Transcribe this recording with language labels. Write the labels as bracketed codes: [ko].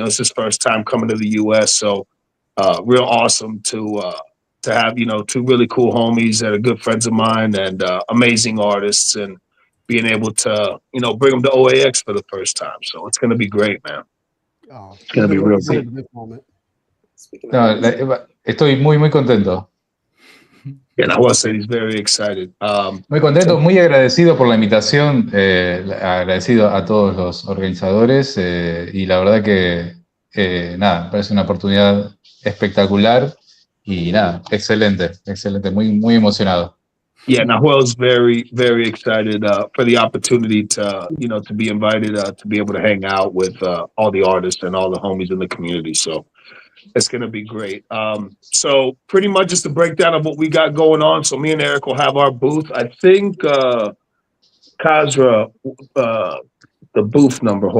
[en] It's his first time coming to the U.S., so real awesome to have two really cool homies that are good friends of mine and amazing artists, and being able to bring them to OAX for the first time. So it's going to be great, man. It's going to be real good. [es] No, estoy muy, muy contento. [en] And I will say he's very excited. [es] Muy contento, muy agradecido por la invitación, agradecido a todos los organizadores y la verdad que me parece una oportunidad espectacular y excelente, muy, muy emocionado. [en] Yeah, Nahuel's very, very excited for the opportunity to be invited to be able to hang out with all the artists and all the homies in the community. So it's going to be great. So pretty much just a breakdown of what we got going on. So me and Eric will have our booth. I think Kasra, the booth number.